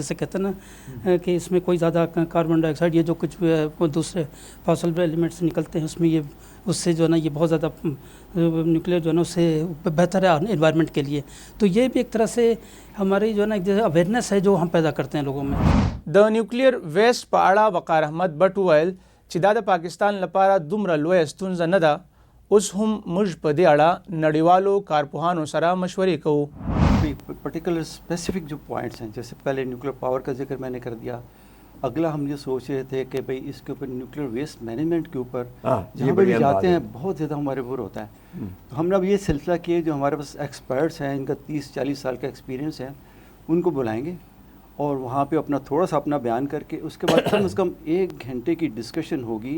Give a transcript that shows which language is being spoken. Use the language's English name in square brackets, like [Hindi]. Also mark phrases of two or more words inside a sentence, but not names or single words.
[Urdu] جیسے کہتے ہیں نا کہ اس میں کوئی زیادہ [English] carbon dioxide [Urdu] یہ جو کچھ دوسرے [English] fossil elements [Urdu] نکلتے ہیں اس میں یہ اس سے جو ہے نا یہ بہت زیادہ نیوکلیر جو ہے نا اس سے بہتر ہے انوائرمنٹ کے لیے. تو یہ بھی ایک طرح سے ہماری جو ہے نا اویئرنیس ہے جو ہم پیدا کرتے ہیں لوگوں میں. [Pashto] د [English] nuclear waste [Pashto] په اړه وقار احمد بٹ ویل چې دا د پاکستان لپاره دومره لویه ستونزه نه ده. اوس هم موږ په دې اړه نړیوالو کارپوهانو سره مشورې کوو. [English] particular specific [Urdu] جو پوائنٹس ہیں جیسے پہلے نیوکلیر پاور کا ذکر میں نے کر دیا. اگلا ہم یہ سوچ رہے تھے کہ بھئی اس کے اوپر [English] nuclear waste management [Urdu] کے اوپر جہاں پہ بھی جاتے ہیں بہت زیادہ ہمارے بور ہوتا ہے. تو ہم نے اب یہ سلسلہ کیے جو ہمارے پاس ایکسپرٹس ہیں ان کا 30-40 سال کا ایکسپیرینس ہے ان کو بلائیں گے اور وہاں پہ اپنا تھوڑا سا اپنا بیان کر کے اس کے بعد کم از کم 1 گھنٹے کی ڈسکشن ہوگی.